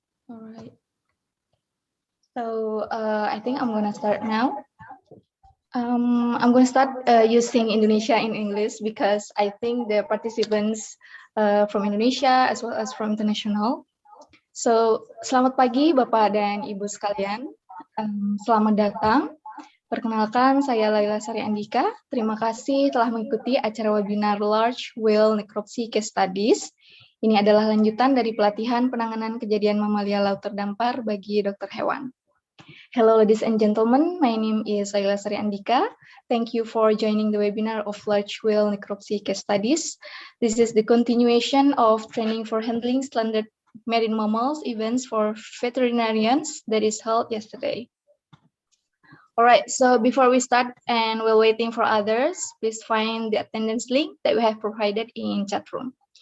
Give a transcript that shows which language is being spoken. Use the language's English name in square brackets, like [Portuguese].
[English] All right. So I think I'm gonna start now. I'm going to start using Indonesia in English because I think the participants from Indonesia as well as from international. [Indonesian] So, selamat pagi Bapak dan Ibu sekalian. Selamat datang. Perkenalkan, saya Laila Sari Andika. Terima kasih telah mengikuti acara webinar Large Whale Necropsy Case Studies. Ini adalah lanjutan dari pelatihan penanganan kejadian mamalia laut terdampar bagi dokter hewan. [English] Hello, ladies and gentlemen. My name is Laila Sari Andika. Thank you for joining the webinar of Large Whale Necropsy Case Studies. This is the continuation of training for handling standard marine mammals events for veterinarians that is held yesterday. All right, so before we start and while waiting for others, please find the attendance link that we have provided in chat room.